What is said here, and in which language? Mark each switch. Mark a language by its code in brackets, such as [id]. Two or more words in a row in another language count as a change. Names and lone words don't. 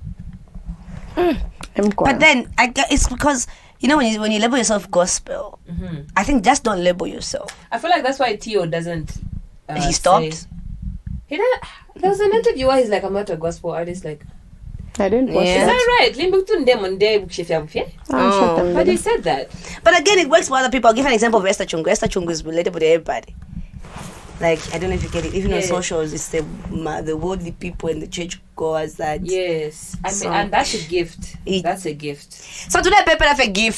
[en] But then it's because when you label yourself gospel, I think just don't label yourself. I feel like that's why Tio doesn't. He stopped. say- He did. There was an interview where he's like, "I'm not a gospel artist." Like, I didn't watch Yeah. is that. that right? Limbuktu ndemondé bukshefya bufye. Oh. But he said that. But again, it works for other people. I'll give an example of Esther Chungu. Esther Chungu is relatable to everybody. Like, I don't know if you get it. Even on Yeah. socials, it's the worldly people and the church goers that. Yes, I mean, So- and that's a gift. It- That's a gift. So today, people have a gift.